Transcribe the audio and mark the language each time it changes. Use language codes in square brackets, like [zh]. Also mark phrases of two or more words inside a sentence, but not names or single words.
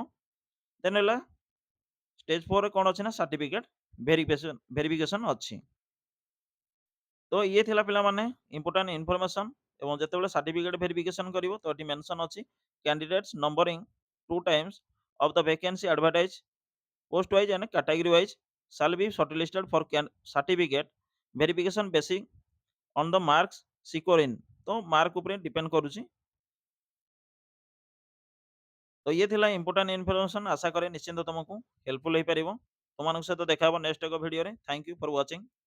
[or] ଦେନ୍ ହେଲା ଷ୍ଟେଜ୍ 4 ରେ କ'ଣ ଅଛି ନା [en] certificate verification [or] ଅଛି। ତ ଇଏ ଥିଲା ପିଲାମାନେ [en] important information. [or] ଏବଂ ଯେତେବେଳେ [en] certificate verification [or] କରିବ ତ ଏଠି ମେନସନ୍ ଅଛି [en] candidates numbering 2 times of the vacancy advertised post wise and category wise shall be shortlisted for certificate verification basing on the marks score in। [or] तो ମାର୍କ ଉପରେ ଡିପେଣ୍ଡ କରୁଛି। ତ ଇଏ ଥିଲା [en] important information. [or] ଆଶା କରେ ନିଶ୍ଚିନ୍ତ ତମକୁ ହେଲ୍ପଫୁଲ୍ ହେଇପାରିବ। ତୁମମାନଙ୍କ ସହିତ ଦେଖା ହବ ନେକ୍ସଟ ଏକ ଭିଡ଼ିଓରେ। [en] Thank you for watching.